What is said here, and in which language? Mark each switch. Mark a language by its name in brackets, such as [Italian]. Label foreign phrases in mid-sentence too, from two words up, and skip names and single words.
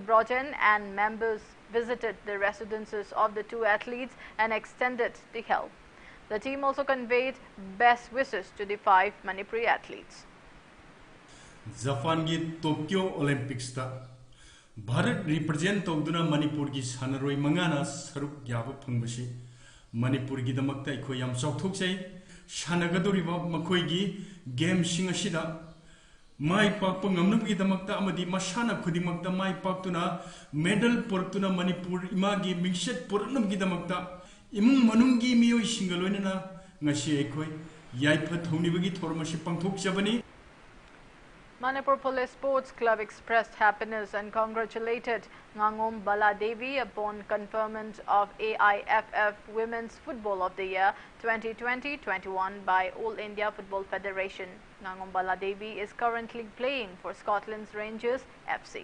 [English] Broten and members visited the residences of the 2 athletes and extended the help. The team also conveyed best wishes to the 5 Manipuri athletes. [Manipuri] Japan ki Tokyo Olympics ta Bharat represent tawduna Manipur ki sanaroi mangana saruk yaba phangbashi Manipur gi damakta ikhoi yam chawthokchai sanagadoriba makhoi gi game sing asida mai pakpa ngamnam gi damakta amadi masana khudimakta mai paktuna medal portuna Manipur imagi mixed pornam gi damakta imung manung gi miyoi singaloina ngasi ikhoi yaipa thonibagi thormashi pangthokchabani. [English] Manipur Police Sports Club expressed happiness and congratulated Ngangom Baladevi upon conferment of AIFF Women's Football of the Year 2020-21 by All India Football Federation. Ngangom Baladevi is currently playing for Scotland's Rangers FC.